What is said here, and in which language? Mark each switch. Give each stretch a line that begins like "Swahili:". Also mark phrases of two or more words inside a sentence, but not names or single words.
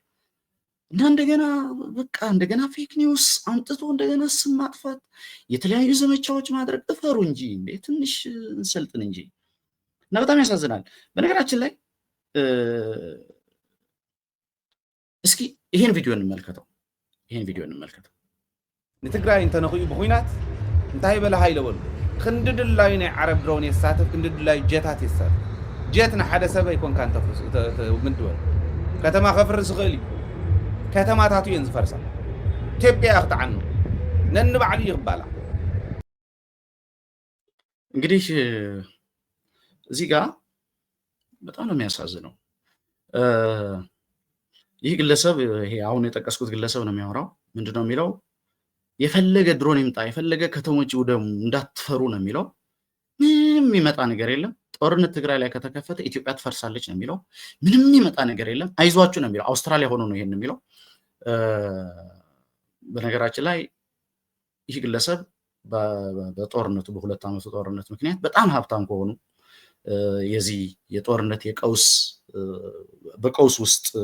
Amharic: እና እንደገና በቃ እንደገና ፌክ ኒውስ አምጥቶ እንደገና ስም ማጥፋት፣ የተለያዩ ዘመቻዎች ማድረግ። እፈሩ እንጂ እንዴ ትንሽ እንሰልጥን እንጂ። እና በጣም ያሳዝናል። በነገራችን ላይ እስኪ ይሄን ቪዲዮ እንመልከተው።
Tigrinya: ንትግራይ እንተነኽኡ ብኩናት እንታይ በለ ሃይለበሉ ክንድድላይ ናይ ዓረብ ድሮን የሳተፍ ክንድድላይ ጀታት የሳተፍ ጀት ንሓደ ሰብ ኣይኮንካ ምድበል ከተማ ከፍርስ ይኽእል እዩ። ከተማታቱ እየን ዝፈርሳ። ኢትዮጵያ ክጥዓኑ ነንባዕሉ ይኽባላ።
Amharic: እንግዲህ እዚህ ጋር በጣም ነው የሚያሳዝነው። ይህ ግለሰብ ይሄ አሁን የጠቀስኩት ግለሰብ ነው የሚያወራው። ምንድነው የሚለው? የፈለገ ድሮን ይምጣ፣ የፈለገ ከተሞች ውደሙ፣ እንዳትፈሩ ነው የሚለው። ምንም የሚመጣ ነገር የለም። ጦርነት ትግራይ ላይ ከተከፈተ ኢትዮጵያ ትፈርሳለች ነው የሚለው። ምንም የሚመጣ ነገር የለም፣ አይዟችሁ ነው የሚለው። አውስትራሊያ ሆኖ ነው ይሄን የሚለው። በነገራችን ላይ ይህ ግለሰብ በጦርነቱ በሁለት ዓመቱ ጦርነት ምክንያት በጣም ሀብታም ከሆኑ የዚህ የጦርነት የቀውስ በቀውስ ውስጥ